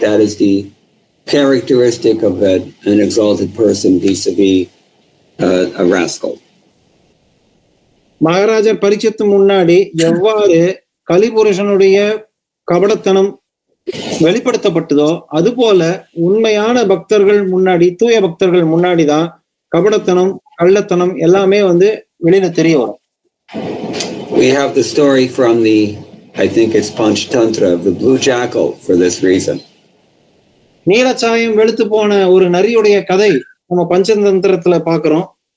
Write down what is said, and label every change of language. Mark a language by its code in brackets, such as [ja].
[en] That is the characteristic of an exalted person vis-a-vis a rascal. [ta] மகாராஜர் பரீட்சித்து முன்னாடி எவ்வாறு கலிபுருஷனுடைய கபடத்தனம் வெளிப்படுத்தப்பட்டதோ அதுபோல உண்மையான பக்தர்கள் முன்னாடி, தூய பக்தர்கள் முன்னாடிதான் கபடத்தனம், கள்ளத்தனம் எல்லாமே வந்து வெளியில தெரிய வரும். [en] We have the story from I think it's Panchtantra, of the blue jackal for this reason. [ta] நீலச்சாயம் வெளுத்து போன ஒரு நரியுடைய கதை நம்ம பஞ்சதந்திரத்துல பாக்குறோம்.